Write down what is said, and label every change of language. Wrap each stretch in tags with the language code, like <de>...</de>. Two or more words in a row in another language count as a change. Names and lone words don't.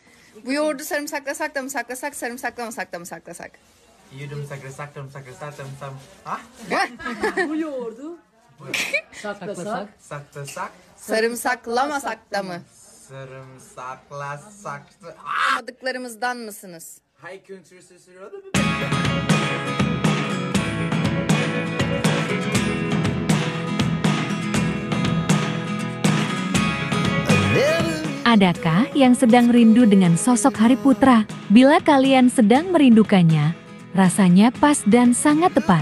<tr>Bu yoğurdu sarımsaklasak da mı saklasak, sarımsaklamasak da mı saklasak? Yudum saklasak da mı saklasak da mı Ha? Bu yoğurdu saklasak. Saklasak. Sarımsaklamasak da mı? Sarımsaklasak. Almadıklarımızdan mısınız? Hay kültür sesi.</tr> <id>Adakah yang sedang rindu dengan sosok Hari Putra? Bila kalian sedang merindukannya, rasanya pas dan sangat tepat.</id>